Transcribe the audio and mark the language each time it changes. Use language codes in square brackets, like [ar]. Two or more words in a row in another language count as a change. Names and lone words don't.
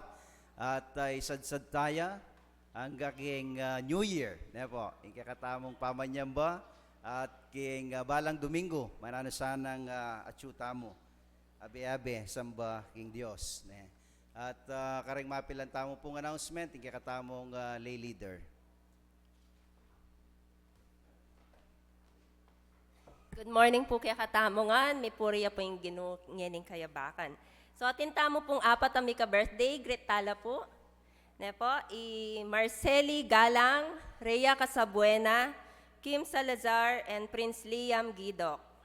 [pam] At isadsad taya ang king New Year. Ne po. Ing kay katamong pamanyamba. At king balang Domingo. Manano sanang atsyuta mo. Abe-abe, samba king Dios. Ne? At karing mapilan tamo pong announcement, tingka katamong lay leader. [en] Good morning [pam] po kaya katamongan, may puriya po yung ginungening kayabakan. So atin tamo pong apat ang mika birthday, great tala po. Ne po, Marceli Galang, Rhea Casabuena, Kim Salazar, and Prince Liam Gidok.